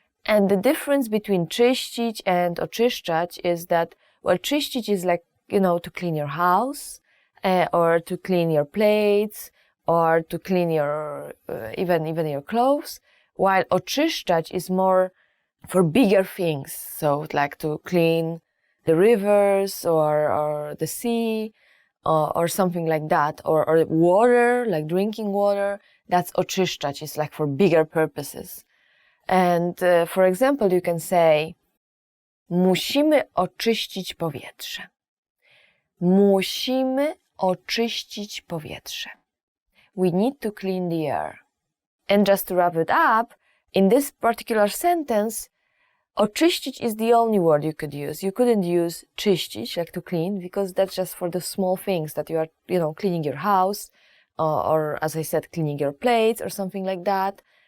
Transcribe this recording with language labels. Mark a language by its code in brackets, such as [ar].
[en] And the difference between czyścić and oczyszczać is that, well, czyścić is like, to clean your house, or to clean your plates, or to clean your, even your clothes, while oczyszczać is more for bigger things. So like to clean the rivers or the sea, or something like that, or water, like drinking water. That's oczyszczać, is like for bigger purposes. And for example, you can say, [pl] musimy oczyścić powietrze. Musimy oczyścić powietrze. [en] We need to clean the air. And just to wrap it up, in this particular sentence, oczyścić is the only word you could use. You couldn't use czyścić, like to clean, because that's just for the small things that you are, cleaning your house, or as I said, cleaning your plates or something like that.